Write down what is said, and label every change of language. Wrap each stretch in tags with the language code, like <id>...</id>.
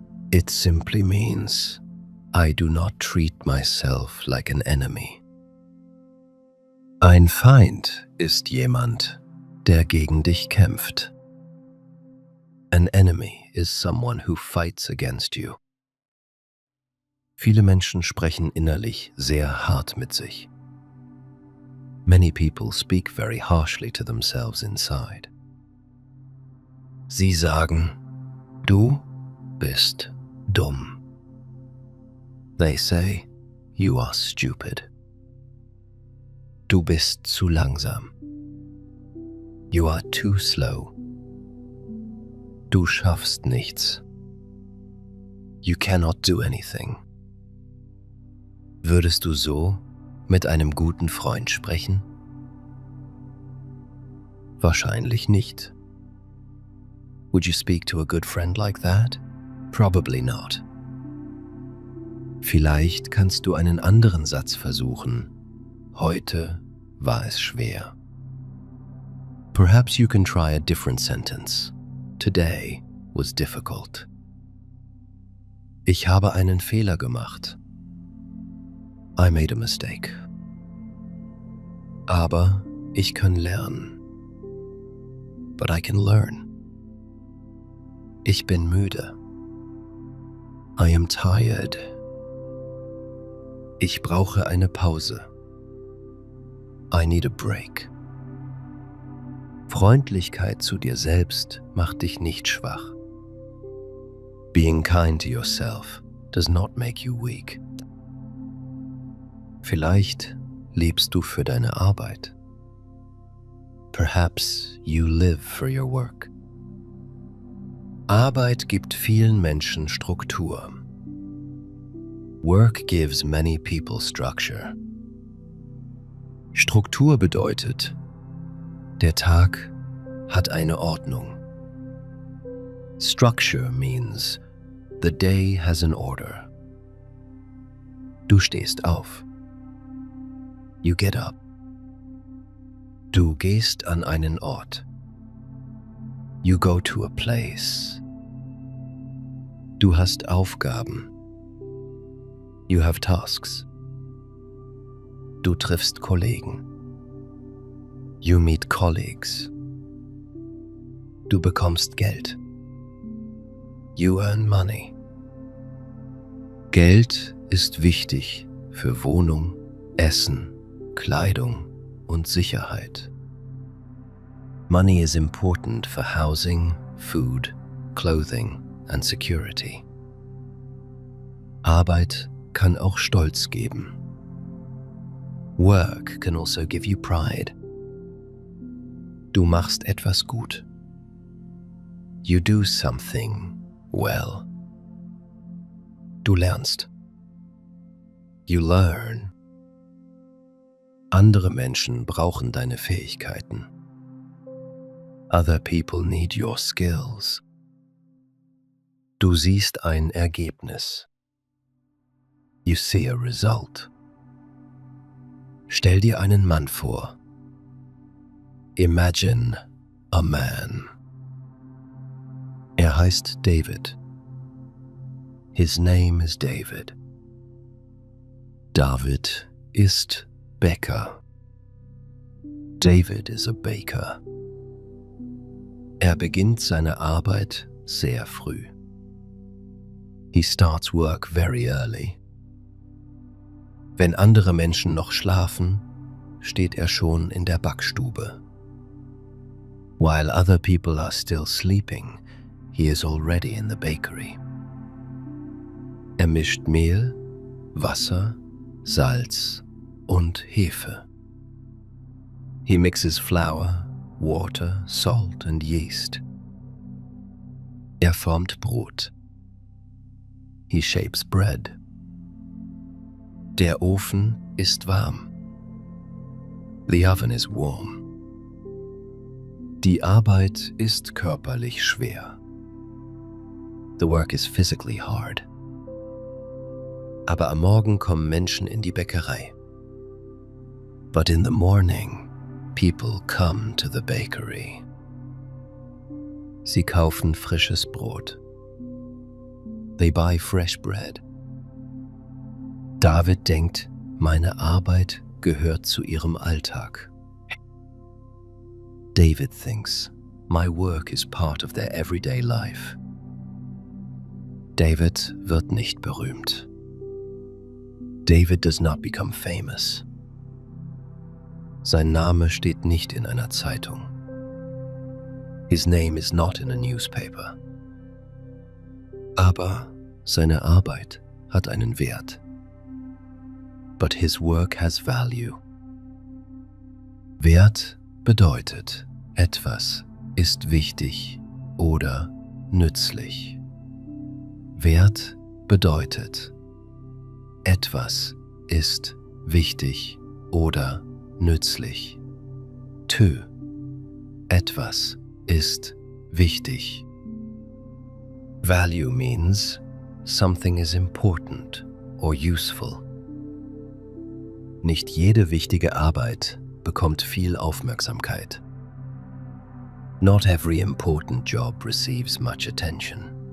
<en>It simply means I do not treat myself like an enemy.</en> <de>Ein Feind ist jemand, der gegen dich kämpft.</de> <en>An enemy is someone who fights against you.</en> <de>Viele Menschen sprechen innerlich sehr hart mit sich.</de> <en>Many people speak very harshly to themselves inside.</en> <de>Sie sagen, du bist dumm.</de> <en>They say, you are stupid.</en> <de>Du bist zu langsam.</de> <en>You are too slow.</en> <de>Du schaffst nichts.</de> <en>You cannot do anything.</en> <de>Würdest du so mit einem guten Freund sprechen? Wahrscheinlich nicht.</de> <en>Would you speak to a good friend like that? Probably not.</en> <de>Vielleicht kannst du einen anderen Satz versuchen. Heute war es schwer.</de> <en>Perhaps you can try a different sentence. Today was difficult.</en> <de>Ich habe einen Fehler gemacht.</de> <en>I made a mistake.</en> <de>Aber ich kann lernen.</de> <en>But I can learn.</en> <de>Ich bin müde.</de> <en>I am tired.</en> <de>Ich brauche eine Pause.</de> <en>I need a break.</en> <de>Freundlichkeit zu dir selbst macht dich nicht schwach.</de> <en>Being kind to yourself does not make you weak.</en> <de>Vielleicht lebst du für deine Arbeit.</de> <en>Perhaps you live for your work.</en> <de>Arbeit gibt vielen Menschen Struktur.</de> <en>Work gives many people structure.</en> <de>Struktur bedeutet, der Tag hat eine Ordnung.</de> <en>Structure means the day has an order.</en> <de>Du stehst auf.</de> <en>You get up.</en> <de>Du gehst an einen Ort.</de> <en>You go to a place.</en> <de>Du hast Aufgaben.</de> <en>You have tasks.</en> <de>Du triffst Kollegen.</de> <en>You meet colleagues.</en> <de>Du bekommst Geld.</de> <en>You earn money.</en> <de>Geld ist wichtig für Wohnung, Essen, Kleidung und Sicherheit. Money is important for housing, food, clothing and security. Arbeit kann auch Stolz geben. Work can also give you pride. Du machst etwas gut.</de> <en>You do something well.</en> <de>Du lernst.</de> <en>You learn.</en> <de>Andere Menschen brauchen deine Fähigkeiten.</de> <en>Other people need your skills.</en> <de>Du siehst ein Ergebnis.</de> <en>you see a result.</en> <de>Stell dir einen Mann vor.</de> <en>Imagine a man.</en> <de>Er heißt David.</de> <en>His name is David.</en> <de>David ist Bäcker.</de> <en>David is a baker.</en> <de>Er beginnt seine Arbeit sehr früh.</de> <en>He starts work very early.</en> <de>Wenn andere Menschen noch schlafen, steht er schon in der Backstube.</de> <en>While other people are still sleeping, he is already in the bakery.</en> <de>Er mischt Mehl, Wasser, Salz und Hefe.</de> <en>He mixes flour, water, salt and yeast.</en> <de>Er formt Brot.</de> <en>He shapes bread.</en> <de>Der Ofen ist warm.</de> <en>The oven is warm.</en> <de>Die Arbeit ist körperlich schwer.</de> <en>The work is physically hard.</en> <de>Aber am Morgen kommen Menschen in die Bäckerei.</de> <en>But in the morning, people come to the bakery.</en> <de>Sie kaufen frisches Brot.</de> <en>They buy fresh bread.</en> <de>David denkt, meine Arbeit gehört zu ihrem Alltag.</de> <en>David thinks, my work is part of their everyday life.</en> <de>David wird nicht berühmt.</de> <en>David does not become famous.</en> <de>Sein Name steht nicht in einer Zeitung.</de> <en>His name is not in a newspaper.</en> <de>Aber seine Arbeit hat einen Wert.</de> <en>But his work has value.</en> <de>Wert bedeutet, etwas ist wichtig oder nützlich. Wert bedeutet, etwas ist wichtig oder nützlich. Etwas ist wichtig.</de> <en>Value means something is important or useful.</en> <de>Nicht jede wichtige Arbeit bekommt viel Aufmerksamkeit.</de> <en>Not every important job receives much attention.</en>